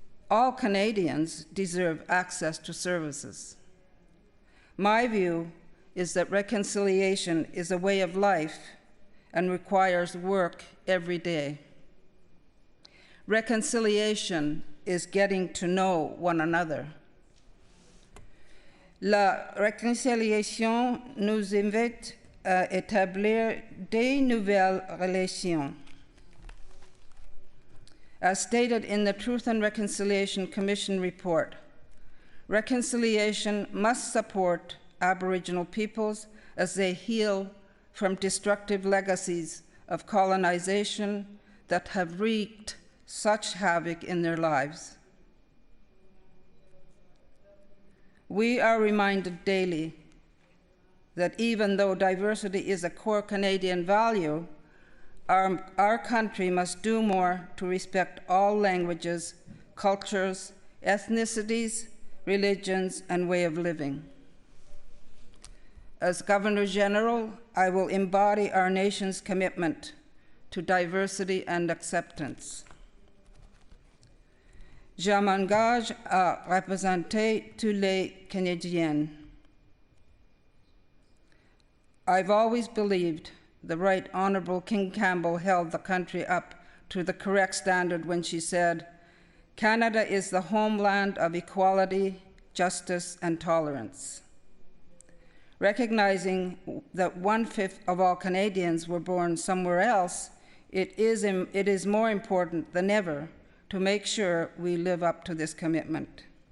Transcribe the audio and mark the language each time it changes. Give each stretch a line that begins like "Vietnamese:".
English: All Canadians deserve access to services. My view is that reconciliation is a way of life and requires work every day. Reconciliation is getting to know one another.
French: La réconciliation nous invite à établir de nouvelles relations.
English: As stated in the Truth and Reconciliation Commission report, reconciliation must support Aboriginal peoples as they heal from destructive legacies of colonization that have wreaked such havoc in their lives. We are reminded daily that even though diversity is a core Canadian value, our country must do more to respect all languages, cultures, ethnicities, religions, and way of living. As Governor General, I will embody our nation's commitment to diversity and acceptance.
French: Je m'engage à représenter tous les Canadiens.
English: I've always believed the Right Honourable King Campbell held the country up to the correct standard when she said, "Canada is the homeland of equality, justice, and tolerance." Recognizing that 1/5 of all Canadians were born somewhere else, it is more important than ever to make sure we live up to this commitment.